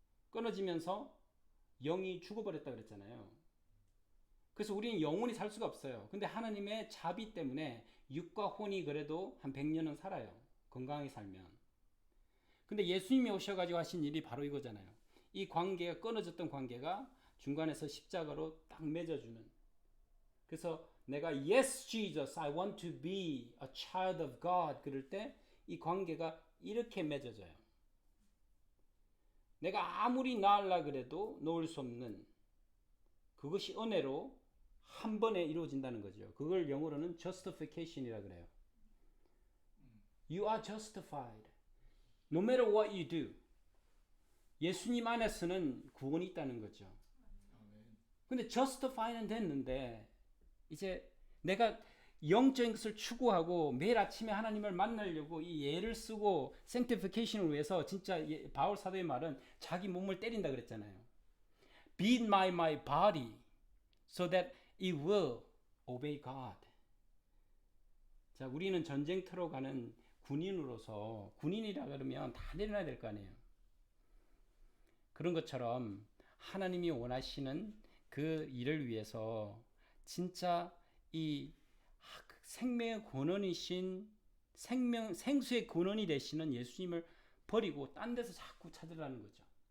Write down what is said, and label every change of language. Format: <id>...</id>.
<ko>끊어지면서 영이 죽어버렸다 그랬잖아요. 그래서 우리는 영원히 살 수가 없어요. 근데 하나님의 자비 때문에 육과 혼이 그래도 한 100년은 살아요. 건강하게 살면. 근데 예수님이 오셔가지고 하신 일이 바로 이거잖아요. 이 관계가, 끊어졌던 관계가 중간에서 십자가로 딱 맺어주는. 그래서 내가</ko> <en>Yes, Jesus, I want to be a child of God</en> <ko>그럴 때 이 관계가 이렇게 맺어져요. 내가 아무리 낳으려 그래도 놓을 수 없는 그것이 은혜로 한 번에 이루어진다는 거죠. 그걸 영어로는 justification이라 그래요.</ko> <en>You are justified. No matter what you do.</en> <ko>예수님 안에서는 구원이 있다는 거죠. 근데 justify는 됐는데 이제 내가 영적인 것을 추구하고 매일 아침에 하나님을 만나려고 이 예를 쓰고 sanctification을 위해서, 진짜 바울 사도의 말은 자기 몸을 때린다 그랬잖아요.</ko> <en>Beat my body so that it will obey God.</en> <ko>자, 우리는 전쟁터로 가는 군인으로서, 군인이라 그러면 다 내려놔야 될 거 아니에요. 그런 것처럼 하나님이 원하시는 그 일을 위해서 진짜 이 생명의 근원이신, 생수의 근원이 되시는 예수님을 버리고 딴 데서 자꾸 찾으라는 거죠.</ko>